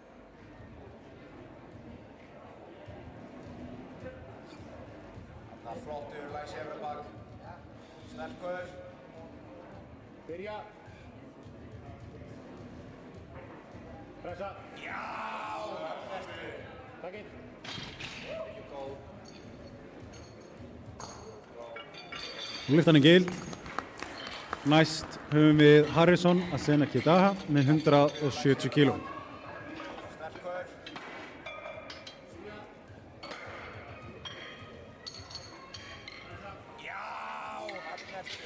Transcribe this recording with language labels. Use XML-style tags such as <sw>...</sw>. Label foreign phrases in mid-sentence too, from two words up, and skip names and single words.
<is>Þarna flottur, læs yfir bak. Sterkur. Byrja. Pressa. Já, þarna ertu. Takið.</is> <en>There you go.</en> <is>Lyftan er gild. Næst höfum við Harrison Asena Kidaha með 170 kíló. Sterkur. Já, þarna ertu.</is>